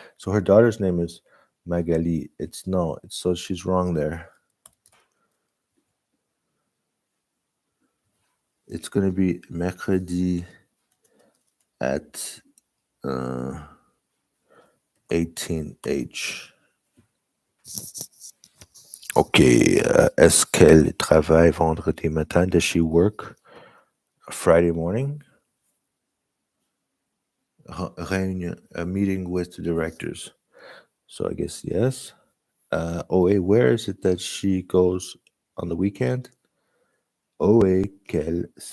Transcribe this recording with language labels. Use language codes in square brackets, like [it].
[en] So her daughter's name is Magali. So she's wrong there. It's going to be mercredi at 18H. [fr] Okay, est-ce qu'elle travaille vendredi matin? [en] Does she work Friday morning? Réunion, a meeting with the directors. So I guess yes. Where is it that she goes on the weekend? [fr] Qu'elle.